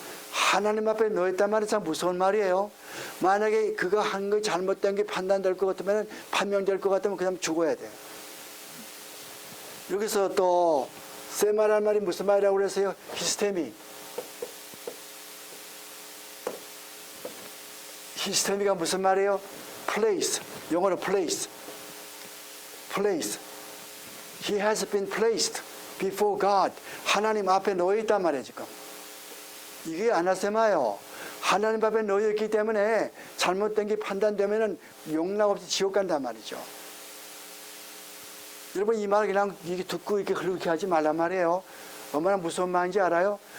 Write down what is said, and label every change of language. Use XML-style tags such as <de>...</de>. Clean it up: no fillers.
<ko>하나님 앞에 놓였단 말이 참 무서운 말이에요. 만약에 그거 한 거 잘못된 게 판명될 것 같으면 그냥 죽어야 돼. 여기서 또 세마라는 말이 무슨 말이라고 그랬어요? 히스테미. 히스테미가 무슨 말이에요?</ko> <en>place.</en> <ko>영어로</ko> <en>place. place. He has been placed before God.</en> <ko>하나님 앞에 놓여 있단 말이에요, 지금. 이게 아나세마예요. 하나님 앞에 놓여 있기 때문에 잘못된 게 판단되면은 용납 없이 지옥 간단 말이죠. 여러분, 이 말 그냥 이게 듣고 이렇게 그렇게 하지 말란 말이에요. 얼마나 무서운 말인지 알아요?</ko>